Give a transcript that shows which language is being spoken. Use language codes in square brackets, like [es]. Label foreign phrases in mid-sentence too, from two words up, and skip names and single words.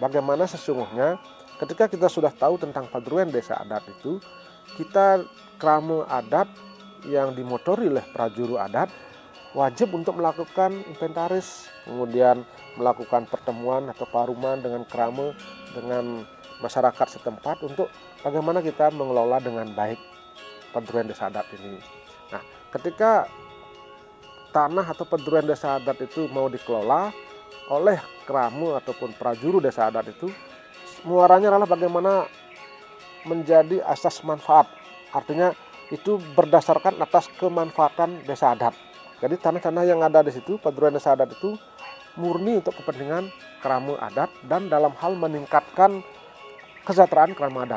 [id] Bagaimana sesungguhnya ketika kita sudah tahu tentang paduan desa adat itu, kita krama adat yang dimotori oleh prajuru adat wajib untuk melakukan inventaris, kemudian melakukan pertemuan atau paruman dengan krama, dengan masyarakat setempat untuk bagaimana kita mengelola dengan baik paduan desa adat ini. Nah, ketika tanah atau paduan desa adat itu mau dikelola oleh krama ataupun prajuru desa adat itu, muaranya adalah bagaimana menjadi asas manfaat. Artinya itu berdasarkan atas kemanfaatan desa adat. Jadi tanah-tanah yang ada di situ, paduan desa adat itu murni untuk kepentingan krama adat dan dalam hal meningkatkan kesejahteraan krama adat.